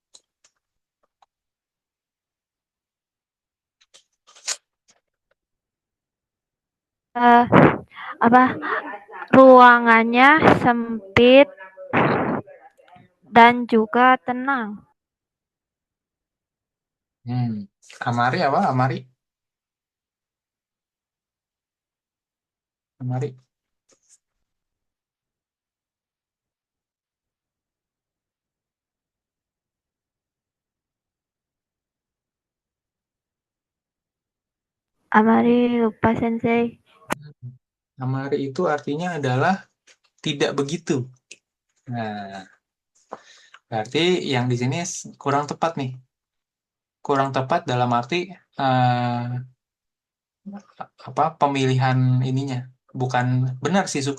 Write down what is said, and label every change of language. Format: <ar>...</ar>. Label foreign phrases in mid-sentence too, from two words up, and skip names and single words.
<id>Eh, apa ruangannya sempit dan juga tenang. Hmm. Amari apa? Amari? Amari. Amari lupa Sensei. Amari itu artinya adalah tidak begitu. Nah, berarti yang di sini kurang tepat nih. Kurang tepat dalam arti eh, apa pemilihan ininya. Bukan benar sih suka.</id>